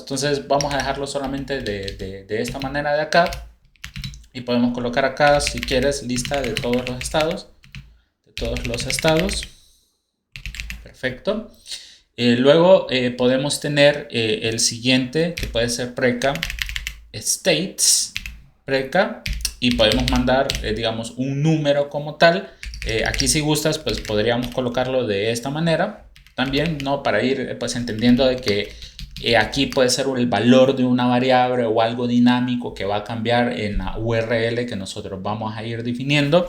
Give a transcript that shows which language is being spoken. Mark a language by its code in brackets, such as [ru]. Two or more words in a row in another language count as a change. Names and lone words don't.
[es] Entonces vamos a dejarlo solamente de esta manera de acá. Y podemos colocar acá, si quieres, lista de todos los estados. De todos los estados. Perfecto. Luego podemos tener el siguiente, que puede ser preca, states, preca. Y podemos mandar, digamos, un número como tal. Aquí si gustas, pues podríamos colocarlo de esta manera también, ¿no? Para ir pues entendiendo de que aquí puede ser el valor de una variable o algo dinámico que va a cambiar en la URL que nosotros vamos a ir definiendo.